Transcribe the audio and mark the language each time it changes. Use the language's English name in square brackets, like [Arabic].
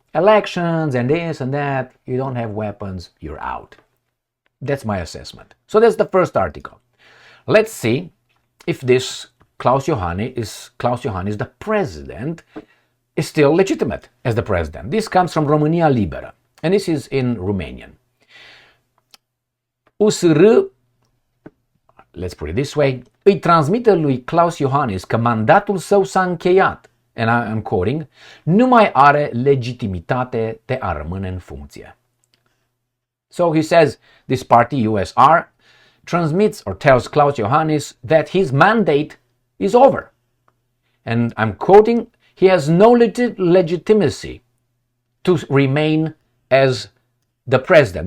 [English] Elections and this and that, you don't have weapons, you're out. That's my assessment. So that's the first article. Let's see if this Klaus Iohannis, the president, is still legitimate as the president. This comes from Romania Liberă, and this is in Romanian. [Romanian] USR, [English] let's put it this way, [Romanian] îi transmite lui Klaus Iohannis că mandatul său s-a încheiat, [English] and I'm quoting, [Romanian] nu mai are legitimitate de a rămâne în funcție. [English] So he says this party, USR, transmits or tells Klaus Iohannis that his mandate is over. And I'm quoting, he has no legitimacy to remain as the president.